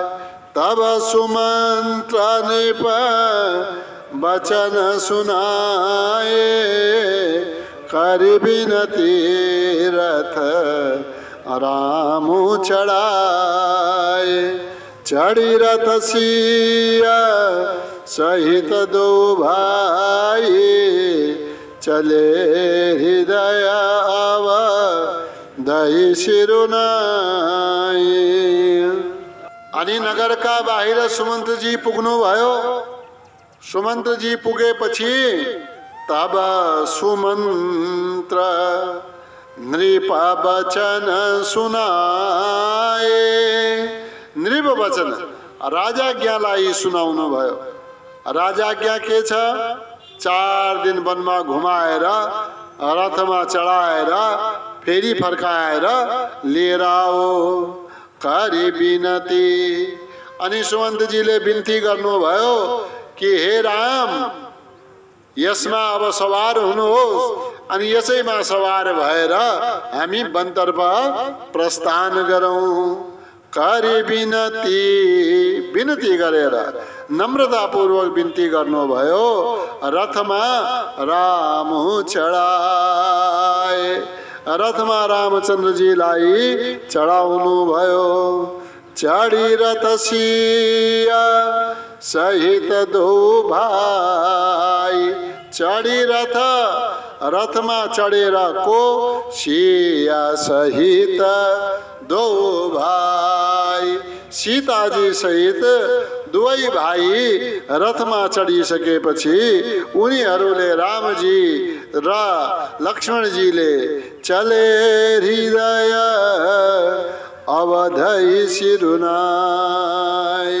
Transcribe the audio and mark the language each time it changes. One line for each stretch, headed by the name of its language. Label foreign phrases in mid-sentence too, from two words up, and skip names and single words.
Awadhi: तब सुमंत्र नृप वचन सुनाए कर बिनती रथ रामु चढ़ाए चढ़ी रथ सिया सहित दो भाई चले हृदय अवधि शिरुनाई।
Nepali: अनि नगरका बाहिर सुमंत जी पुग्नु भयो। सुमंत जी पुगेपछि
Awadhi: तब सुमंत्र नृप वचन सुनाए नृप वचन
Nepali: राजाज्ञालाई सुनाउनु भयो। राजाज्ञा के छ 4 दिन वनमा घुमाएर रथमा चढाएर फेरि फर्काएर लिएर आओ
Awadhi: करी बिनती।
Nepali: अनि सुमन्तजीले बिन्ती गर्नुभयो कि हे राम यसमा अब सवार हुनुहोस् अनि यसैमा सवार भएर हामी वनतर्फ प्रस्थान गरौँ।
Awadhi: करी बिनती
Nepali: बिनती गरेर नम्रतापूर्वक बिन्ती गर्नुभयो। रथमा
Awadhi: राम चढाए
Nepali: रथमा रामचन्द्रजीलाई चढाउनु भयो।
Awadhi: चढी रथ सिया सहित दो भाइ चढी
Nepali: रथमा चढेर को
Awadhi: सिया सहित दो भाइ
Nepali: सीताजी सहित दुवै भाइ रथमा चढिसकेपछि उनीहरूले रामजी र लक्ष्मणजीले
Awadhi: चले हृदय अवधि शिरुनाई।